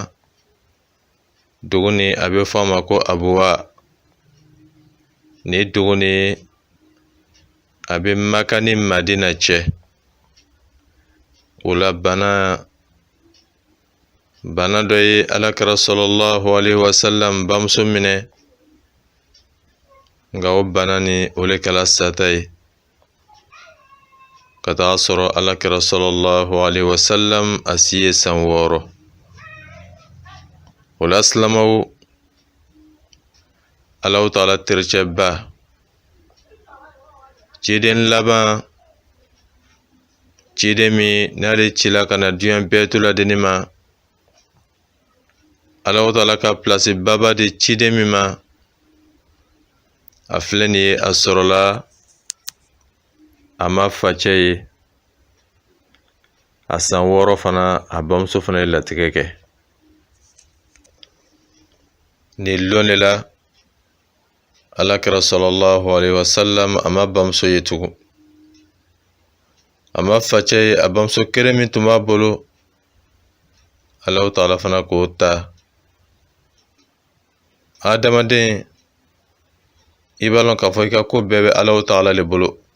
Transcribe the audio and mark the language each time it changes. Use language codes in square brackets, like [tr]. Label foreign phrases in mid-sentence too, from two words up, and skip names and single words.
[bm] Dugu ni a bɛ fɔ a ma ko Abuwa. Ni dugu ni a bɛ Maka ni Madina cɛ. O la bana dɔ ye Alakira [ar] صلى الله عليه وسلم [bm] bamuso minɛ. Nka o bana ni o le kɛla sata ye. Ka taga sɔrɔ Alakira [ar] صلى الله عليه وسلم [bm] a si ye san 6. O la silamaw Alahu Taala tericɛba ciden laban, ciden min n'ale cila ka na diɲɛ bɛɛ to ladeni ma. Alahu Taala ka place baba de ciden min ma. A filɛ nin ye a sɔrɔla a ma facɛ ye. A san 6 fana a bamuso fana ye latigɛ kɛ. Ni lon de la Alakira [ar] صلى الله عليه وسلم [bm] a ma bamuso ye tugun. A ma facɛ ye a bamuso kelen min tun b'a bolo. Alahu Taala fana k'o ta. Adamaden i b'a lɔn k'a fɔ i ka ko bɛɛ bɛ Alahu Taala le bolo.